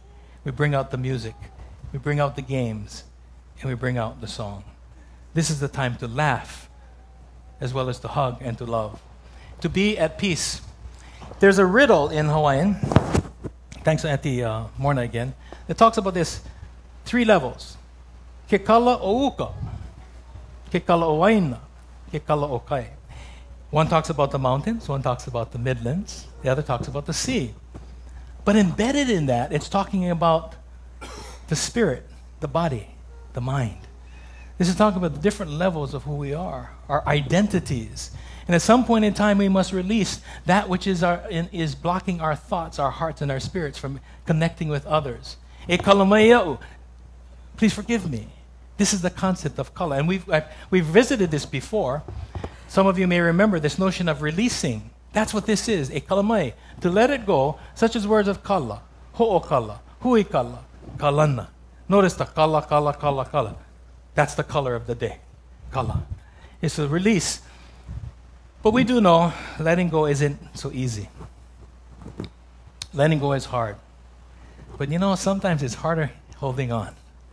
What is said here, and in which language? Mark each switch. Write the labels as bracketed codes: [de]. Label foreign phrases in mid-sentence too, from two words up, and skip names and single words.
[en] We bring out the music. We bring out the games. And we bring out the song. This is the time to laugh, as well as to hug and to love. To be at peace. There's a riddle in Hawaiian, thanks to Auntie Morna again, that talks about this 3 levels. [haw] Ke kala o uka, ke kala o waina, ke kala o kai. [en] One talks about the mountains, one talks about the midlands, the other talks about the sea. But embedded in that, it's talking about the spirit, the body, the mind. This is talking about the different levels of who we are, our identities. And at some point in time, we must release that which is blocking our thoughts, our hearts, and our spirits from connecting with others. [haw] E kalamayau. [en] Please forgive me. This is the concept of kala. And we've visited this before. Some of you may remember this notion of releasing. That's what this is, [haw] e kalamai. [en] To let it go, such as words of kala, [haw] ho'o kala, hui kala, kalana. [en] Notice the [haw] kala, kala, kala, kala. [en] That's the color of the day, kala. It's a release. But we do know letting go isn't so easy. Letting go is hard. But sometimes it's harder holding on.